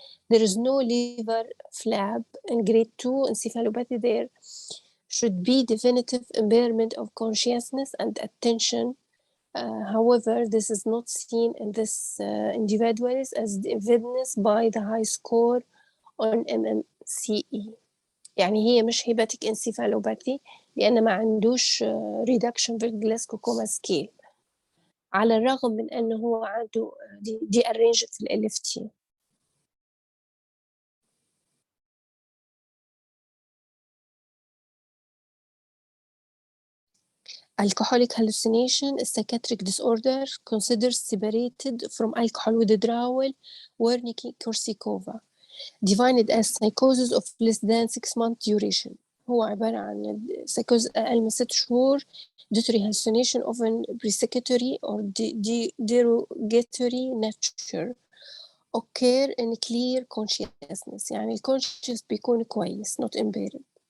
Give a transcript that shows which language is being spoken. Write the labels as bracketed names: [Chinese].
[English] There is no liver flap. In grade 2 encephalopathy, there should be definitive impairment of consciousness and attention. However, this is not seen in this individuals as evidenced by the high score on MMCE. [Arabic] يعني هي مش hepatic encephalopathy لأن ما عندوش reduction في Glasgow-Coma scale على الرغم من أنه هو عنده دي arranged في LFT. [English] Alcoholic hallucination is psychiatric disorder considered separated from alcohol withdrawal Wernicke-Korsakoff, defined as psychosis of less than 6 month duration. [Arabic] هو عبارة عن psychosis أقل من 6 شهور, [English] auditory hallucination often precatory or derogatory nature occur in clear consciousness. [Arabic] يعني الconscious بيكون كويس [English] not impaired.